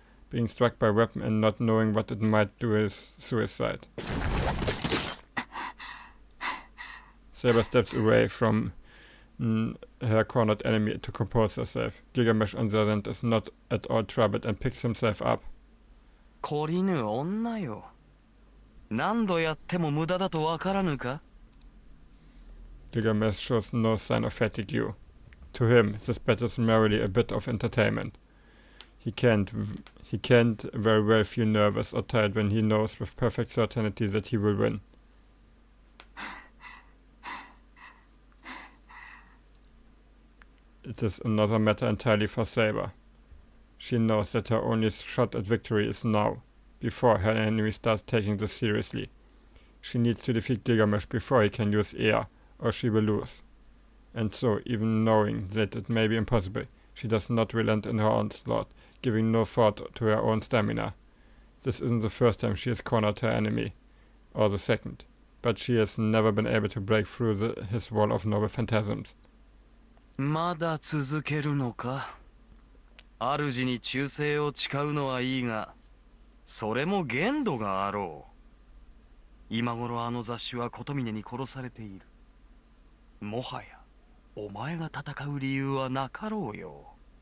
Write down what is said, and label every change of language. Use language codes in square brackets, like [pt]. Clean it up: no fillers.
[en] Being struck by a weapon and not knowing what it might do is suicide. Saber steps away from her cornered enemy to compose herself. Gilgamesh on the other hand is not at all troubled and picks himself up. [ja] 懲りぬ女よ。何度やっても無駄だとわからぬか? [en] Gilgamesh shows no sign of fatigue. To him, this battle is merely a bit of entertainment. He can't very well feel nervous or tired when he knows with perfect certainty that he will win. It is another matter entirely for Saber. She knows that her only shot at victory is now, before her enemy starts taking this seriously. She needs to defeat Gilgamesh before he can use air, or she will lose. And so, even knowing that it may be impossible, she does not relent in her onslaught, giving no thought to her own stamina. This isn't the first time she has cornered her enemy, or the second, but she has never been able to break through his wall of noble phantasms. [ja] まだ続けるのか? 主に忠誠を誓うのはいいが、それも限度があろう。今頃あの雑種は琴峰に殺されている。もはやお前が戦う理由はなかろうよ。